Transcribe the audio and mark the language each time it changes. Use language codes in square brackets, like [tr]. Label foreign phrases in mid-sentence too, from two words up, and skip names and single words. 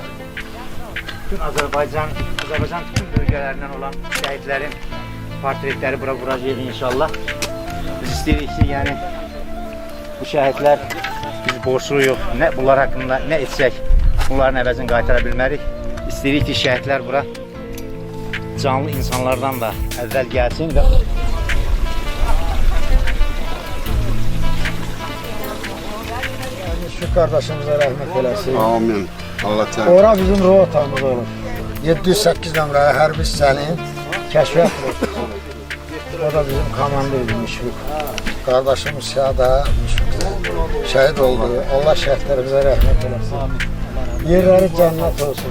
[az] Bütün Azərbaycan bütün bölgələrindən olan şəhidlərin portretləri bura quracaq inşallah. Biz istəyirik ki, yəni bu şəhidlər biz borçluyuq, nə bunlar haqqında nə etsək, bunların əvəzini qaytara bilmərik. İstəyirik ki, şəhidlər bura canlı insanlardan da əvvəl gəlsin və [tr] Şu kardeşimize rahmet eylesin. Amin. Allah sen. [az] Ora bizim rotamız olur. 708 nömrəli hərbi hissənin kəşfiyyat rotası. O da bizim komandaydı Müşfiq. Kardeşimiz Şəhada Müşfiq'də şəhid oldu. Allah şəhidlərimizə rəhmət eylesin. Yerləri cənnət olsun.